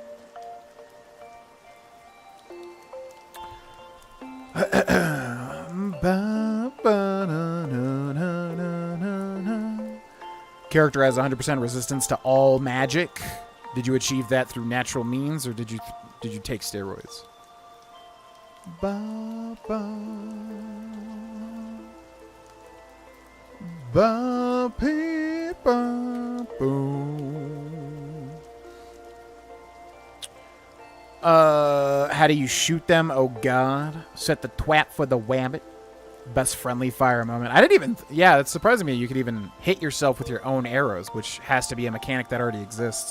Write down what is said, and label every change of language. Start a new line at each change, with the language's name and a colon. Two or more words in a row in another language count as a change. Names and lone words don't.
English: Character has 100% resistance to all magic. Did you achieve that through natural means, or did you take steroids? Ba ba ba pee ba boom. How do you shoot them? Oh god. Set the twat for the wabbit. Best friendly fire moment. I didn't even... Yeah, it's surprising me you could even hit yourself with your own arrows, which has to be a mechanic that already exists.